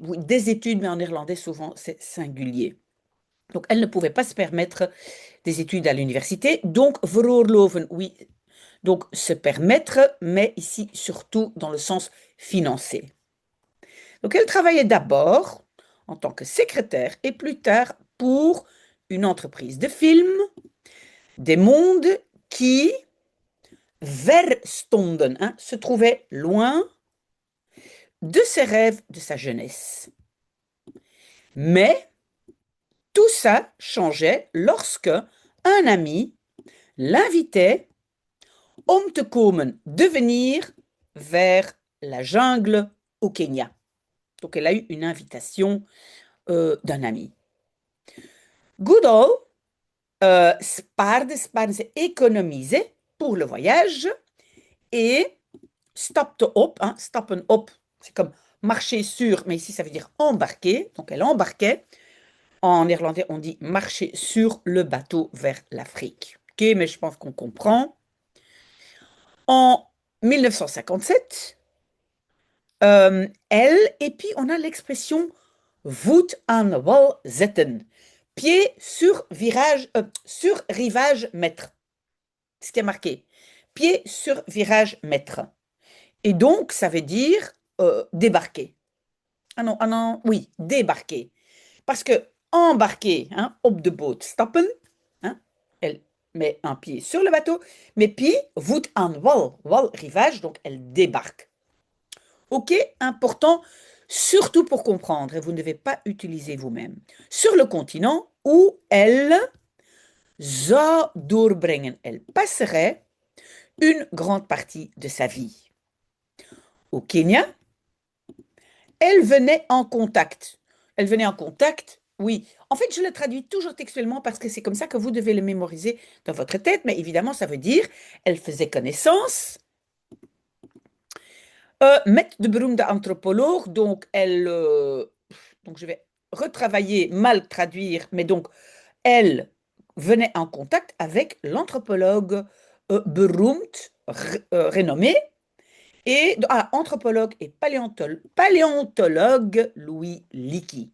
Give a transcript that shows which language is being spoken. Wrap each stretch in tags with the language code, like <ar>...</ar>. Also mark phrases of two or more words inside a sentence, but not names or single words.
<fr>Oui, des études, mais en néerlandais souvent c'est singulier. Donc elle ne pouvait pas se permettre des études à l'université, donc veroorloven, oui, donc se permettre, mais ici surtout dans le sens financier. Donc elle travaillait d'abord en tant que secrétaire et plus tard pour une entreprise de films, des mondes qui</fr> <nl>ver stonden,</nl> <fr>hein, se trouvaient loin de ses rêves de sa jeunesse. Mais tout ça changeait lorsque un ami l'invitait</fr> <nl>om te komen,</nl> <fr>de venir vers la jungle au Kenya. Donc elle a eu une invitation d'un ami. Goodall spaarde, c'est économiser pour le voyage et</fr> <nl>stapte op,</nl> <fr>hein,</fr> <nl>stappen op,</nl> <fr>c'est comme marcher sur, mais ici ça veut dire embarquer, donc elle embarquait. En néerlandais, on dit marcher sur le bateau vers l'Afrique. Ok, mais je pense qu'on comprend. En 1957, elle, et puis on a l'expression</fr> <nl>voet aan wal zetten.</nl> <fr>Pied sur rivage mètre. Ce qui est marqué. Pied sur virage mètre. Et donc, ça veut dire débarquer. Ah non, oui, débarquer. Parce que embarquer, hein,</fr> <nl>op de boot stappen,</nl> <fr>hein, elle met un pied sur le bateau, mais puis,</fr> <nl>voet aan wal</nl> <fr>rivage, donc elle débarque. Ok, important, surtout pour comprendre, et vous ne devez pas utiliser vous-même. Sur le continent où elle</fr> <nl>zou doorbrengen,</nl> <fr>elle passerait une grande partie de sa vie. Au Kenya, elle venait en contact. Elle venait en contact, oui. En fait, je le traduis toujours textuellement parce que c'est comme ça que vous devez le mémoriser dans votre tête, mais évidemment, ça veut dire elle faisait connaissance</fr> <nl>met de beroemde</nl> <fr>anthropologue, donc donc je vais retravailler, mal traduire, mais donc elle venait en contact avec l'anthropologue beroemd, renommé, et anthropologue et paléontologue Louis Leakey.</fr>